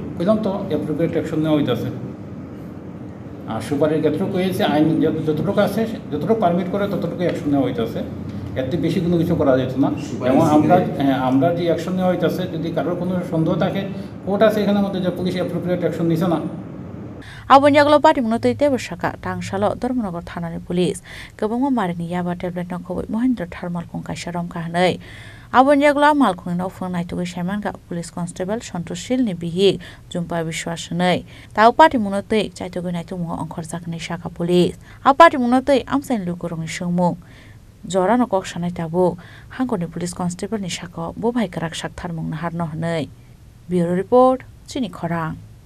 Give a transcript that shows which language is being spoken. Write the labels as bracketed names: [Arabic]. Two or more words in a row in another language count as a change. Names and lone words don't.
[Bangla] কইলাম তো [English] appropriate action [Bangla] নেওয়া হইতেছে আর সুপারির ক্ষেত্রে কয়েছে আইন যতটুকু আছে যতটুকু পারমিট করে ততটুকু অ্যাকশন নেওয়া হইতেছে এর থেকে বেশি কোনো কিছু করা যেত না এবং আমরা যে অ্যাকশন নেওয়া হইতেছে যদি কারোর কোনো সন্দেহ থাকে কোর্ট আছে এখানের মধ্যে যে পুলিশ [English] appropriate action [Bangla] নিছে না [Kok Borok] abon yaglo party munotoi tebashaka tangsalo Dharmanagar thanani police gobongma marini [English] yaba tablet [Kok Borok] nokoboi Mohendra thermal kongkai sharom kahnai abon yaglo malkhung no phone nai tugoi saimanka [English] police constable [Kok Borok] Santoshil ni bihi Jumpa Bishwas nei tau party munotoi chaitogoi nai tumo ongkhor jaknai shaka police a party munotoi amsain lukorong sungmung jorano kok sanai tabu Hangkorni [English] police constable [Kok Borok] ni shako bo bhai karak sak tharmung na harno hnai [English] bureau report [Kok Borok] chini khorang